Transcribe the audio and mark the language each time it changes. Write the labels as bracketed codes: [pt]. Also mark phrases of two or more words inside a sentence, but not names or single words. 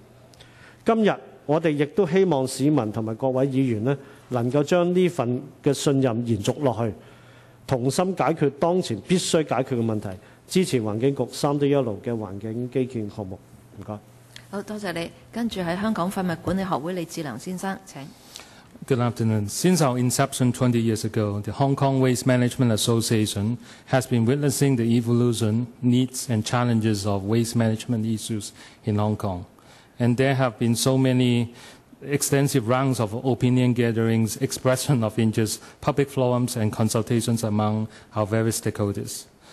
[yue] 今日我哋亦都希望市民同埋各位議員能夠將呢份嘅信任延續落去，同心解決當前必須解決嘅問題，支持環境局三堆一爐嘅環境基建項目。唔該。好，多謝你。跟住喺香港廢物管理學會李志良先生，請。 [en] Good afternoon. Since our inception 20 years ago, the Hong Kong Waste Management Association has been witnessing the evolution, needs and challenges of waste management issues in Hong Kong. And there have been so many extensive rounds of opinion gatherings, expression of interest, public forums and consultations among our various stakeholders.